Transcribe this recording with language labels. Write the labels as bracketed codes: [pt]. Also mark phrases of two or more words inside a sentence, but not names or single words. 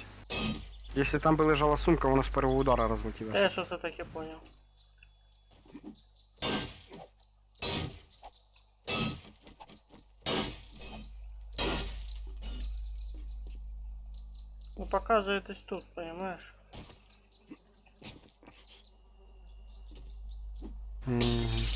[uk] Якщо там би лежала сумка, вона з першого удара Я розлетілася. [ru] что-то так и понял. Ну, показывает тут, понимаешь? Мгм.